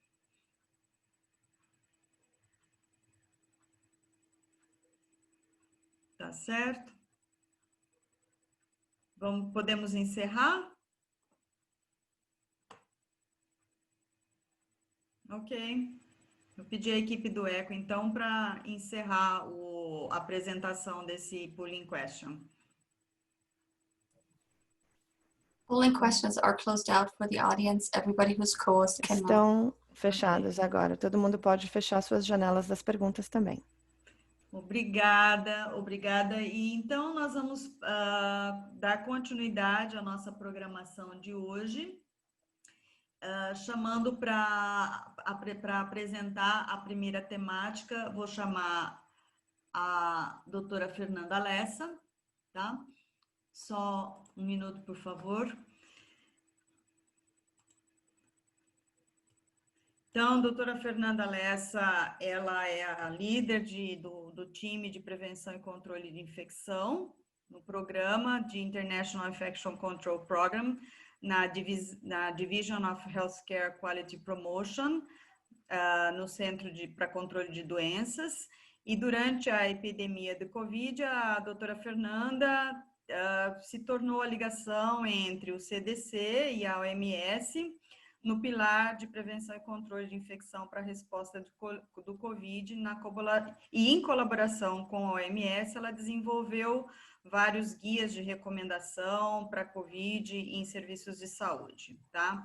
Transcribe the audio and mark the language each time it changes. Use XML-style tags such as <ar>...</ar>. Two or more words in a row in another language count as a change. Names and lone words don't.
<pt>Tá certo? Podemos encerrar? Ok. Eu pedi à equipe do ECO, então, para encerrar a apresentação desse</pt> <en>polling question. Polling questions are closed out for the audience. Everybody who's co-host can now.</en> <pt>Estão fechadas agora. Todo mundo pode fechar suas janelas das perguntas também. Obrigada, obrigada. E então nós vamos dar continuidade à nossa programação de hoje, chamando para apresentar a primeira temática, vou chamar a doutora Fernanda Lessa, tá? Só um minuto, por favor. Então, a doutora Fernanda Lessa, ela é a líder do time de prevenção e controle de infecção no programa de International Infection Control Program, na Division of Healthcare Quality Promotion, no Centro para Controle de Doenças. E durante a epidemia de Covid, a doutora Fernanda se tornou a ligação entre o CDC e a OMS, no pilar de prevenção e controle de infecção para a resposta do Covid, e em colaboração com a OMS, ela desenvolveu vários guias de recomendação para Covid em serviços de saúde, tá?</pt>